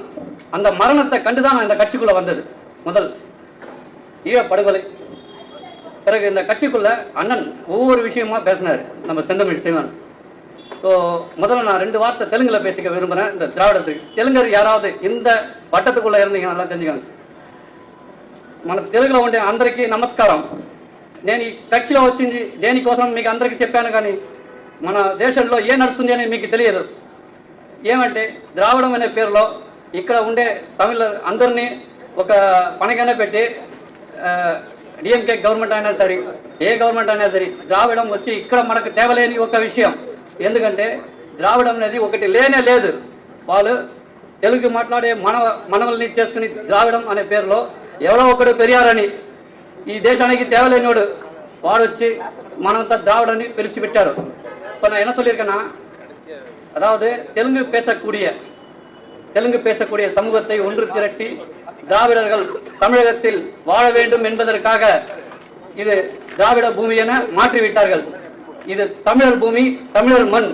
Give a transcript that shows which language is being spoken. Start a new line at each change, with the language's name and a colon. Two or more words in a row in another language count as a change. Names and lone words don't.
Tamil: அந்த மரணத்தை கண்டுதான் நான் இந்த கட்சிக்குள்ளே வந்தது. முதல் ஈழப்படுகொலை, பிறகு இந்த கட்சிக்குள்ள அண்ணன் ஒவ்வொரு விஷயமா பேசினார், நம்ம செந்தமிழ் சீமான். ஸோ முதல்ல நான் 2 வார்த்தை தெலுங்குல பேசிக்க விரும்புகிறேன். இந்த திராவிடத்துக்கு தெலுங்கர் யாராவது இந்த வட்டத்துக்குள்ளே இருந்தீங்க நல்லா தெரிஞ்சுக்கோங்க.
Telugu: మన తెలుగులో ఉండే అందరికీ నమస్కారం. నేను ఈ కక్షలో వచ్చింది దేనికోసం మీకు అందరికీ చెప్పాను, కానీ మన దేశంలో ఏ నడుస్తుంది అని మీకు తెలియదు. ఏమంటే ద్రావిడం అనే పేరులో ఇక్కడ ఉండే తమిళ అందరినీ ఒక పనిగానే పెట్టి డిఎంకే గవర్నమెంట్ అయినా సరే, ఏ గవర్నమెంట్ అయినా సరే, ద్రావిడం వచ్చి ఇక్కడ మనకు తేవలేని ఒక విషయం. ఎందుకంటే ద్రావిడం అనేది ఒకటి లేనే లేదు. వాళ్ళు తెలుగు మాట్లాడే మనవల్ని చేసుకుని ద్రావిడం అనే పేరులో ఎవరో ఒకడు పెరియారని ఈ దేశానికి తేవలేనివాడు వాడు వచ్చి మనంతా ద్రావిడని పిలిచిపెట్టారు.
Tamil: இப்போ நான் என்ன சொல்லியிருக்கேன்னா, அதாவது தெலுங்கு பேசக்கூடிய சமூகத்தை ஒன்று திரட்டி திராவிடர்கள் தமிழகத்தில் வாழ வேண்டும் என்பதற்காக இது திராவிட பூமி என மாற்றிவிட்டார்கள். இது தமிழர் பூமி, தமிழர் மண்.